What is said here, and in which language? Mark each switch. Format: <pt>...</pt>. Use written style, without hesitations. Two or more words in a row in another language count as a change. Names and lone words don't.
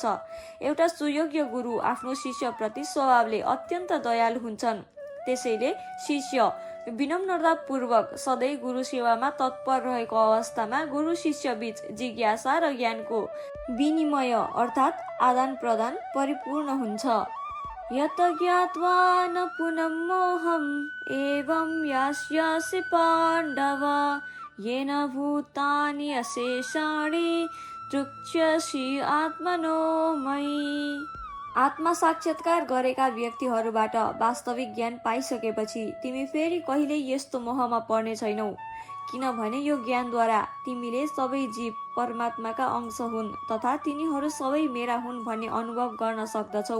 <ne>एउटा सुयोग्य गुरु आफ्नो शिष्यप्रति स्वभावले अत्यन्त दयालु हुन्छन्। त्यसैले शिष्य विनम्रतापूर्वक सधैँ गुरु सेवामा तत्पर रहेको अवस्थामा गुरु शिष्य बीच जिज्ञासा र ज्ञानको विनिमय अर्थात् आदान प्रदान परिपूर्ण हुन्छ।</ne> <sa>यत ज्ञात्वा न पुनः मोहम् एवं यास्यसि पाण्डव येन भूतानि अशेषाणि तृप्स्यसि आत्मनो मयि।</sa> <ne>आत्मा साक्षात्कार गरेका व्यक्तिहरूबाट वास्तविक ज्ञान पाइसकेपछि तिमी फेरि कहिल्यै यस्तो मोहमा पर्ने छैनौ, किनभने यो ज्ञानद्वारा तिमीले सबै जीव परमात्माका अंश हुन् तथा तिनीहरू सबै मेरा हुन् भन्ने अनुभव गर्न सक्दछौ।</ne>